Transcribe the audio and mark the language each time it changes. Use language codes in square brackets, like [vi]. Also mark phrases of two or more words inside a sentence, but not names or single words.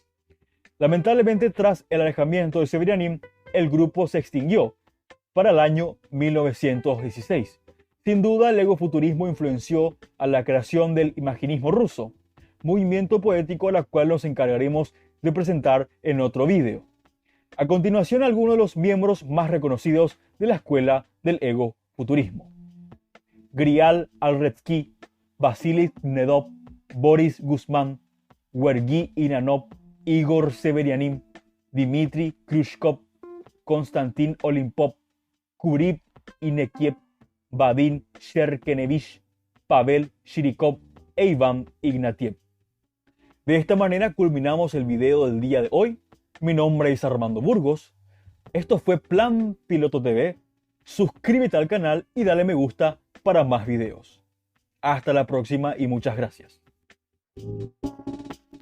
[es] Lamentablemente, tras el alejamiento de Severianin, el grupo se extinguió para el año 1916. Sin duda, el egofuturismo influenció a la creación del imaginismo ruso, movimiento poético al cual nos encargaremos de presentar en otro vídeo. A continuación, algunos de los miembros más reconocidos de la escuela del egofuturismo: Grial Alretsky, Vasily Nedov, Boris Guzmán, Sergei Inanov, Igor Severianin, Dmitry Khrushchev, Konstantin Olimpov, Kurib Inekiev, Vadim Sherkenevich, Pavel Shirikov e Iván Ignatiev. De esta manera culminamos el video del día de hoy. Mi nombre es Armando Burgos. Esto fue Plan Piloto TV. Suscríbete al canal y dale me gusta para más videos. Hasta la próxima y muchas gracias.